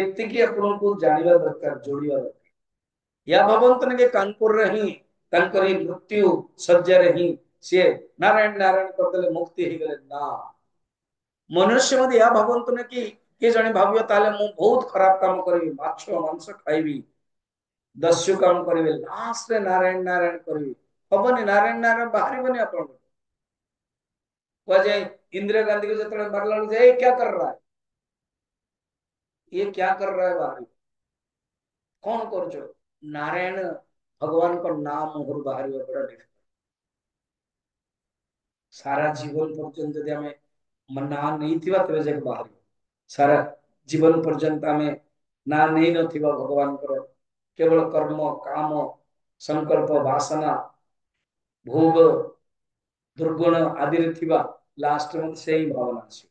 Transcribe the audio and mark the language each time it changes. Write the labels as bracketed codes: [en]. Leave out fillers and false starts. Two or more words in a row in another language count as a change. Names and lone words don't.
[or] ଏତିକି ଆପଣଙ୍କୁ ଜାଣିବା ଦରକାର, ଯୋଡିବା ଦରକାର। या ଭାବନ୍ତୁନି କି କାନପୁରରେ ହିଁ ତାଙ୍କରି ମୃତ୍ୟୁ ଶଯ୍ୟାରେ ହିଁ ସିଏ ନାରାୟଣ ନାରାୟଣ କରିଦେଲେ ମୁକ୍ତି ହେଇଗଲେ ନା। ମନୁଷ୍ୟ ମଧ୍ୟ ଏହା ଭାବନ୍ତୁନି କି କିଏ ଜଣେ ଭାବିବ ତାହେଲେ ମୁଁ ବହୁତ ଖରାପ କାମ କରିବି, ମାଛ ମାଂସ ଖାଇବି, ଦସ୍ୟୁ କାମ କରିବି, ଲାଷ୍ଟରେ ନାରାୟଣ ନାରାୟଣ କରିବି, ହବନି। ନାରାୟଣ ନାରାୟଣ ବାହାରିବନି ଆପଣଙ୍କୁ। କୁହାଯାଏ इंदिरा गांधी को ଯେତେବେଳେ ମାରିଲା ବେଳକୁ [hi] ये क्या कर रहा है, ये क्या कर रहा है, [or] ବାହାରି କଣ କରୁଛ? ନାରାୟଣ ଭଗବାନଙ୍କ ନାମ ମୁହଁରୁ ବାହାରିବା ବଡ ଡିଫିକଲ୍ଟ। ସାରା ଜୀବନ ପର୍ଯ୍ୟନ୍ତ ଯଦି ଆମେ ନା ନେଇଥିବା ତେବେ ଯାକେ ବାହାରିବ। ସାରା ଜୀବନ ପର୍ଯ୍ୟନ୍ତ ଆମେ ନା ନେଇ ନଥିବା ଭଗବାନଙ୍କର, କେବଳ କର୍ମ କାମ ସଂକଳ୍ପ ବାସନା ଭୋଗ ଦୁର୍ଗୁଣ ଆଦିରେ ଥିବା, ଲାଷ୍ଟ ରେ ସେଇ ଭାବନା ଆସିବ।